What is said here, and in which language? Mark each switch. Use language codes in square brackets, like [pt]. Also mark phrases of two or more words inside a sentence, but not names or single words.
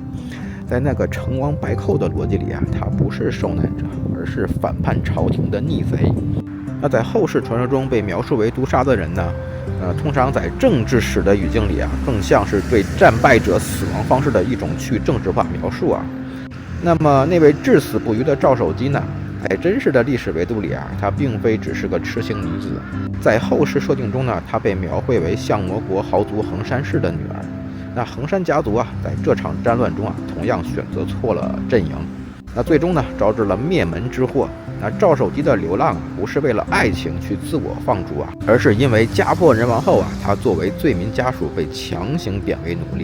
[zh] 在那個成王敗寇的邏輯裡啊，他不是受難者，而是反叛朝廷的逆賊。那在後世傳說中被描述為毒殺的人呢，通常在政治史的語境裡啊，更像是對戰敗者死亡方式的一種去政治化描述啊。那麼那位至死不渝的趙守基呢？在真實的歷史維度裡啊，她並非只是個痴情女子。在後世設定中呢，她被描繪為相模國豪族橫山氏的女兒。那橫山家族啊，在這場戰亂中啊，同樣選擇錯了陣營。那最終呢，招致了滅門之禍。那趙守基的流浪啊，不是為了愛情去自我放逐啊，而是因為家破人亡後啊，他作為罪民家屬被強行貶為奴隸。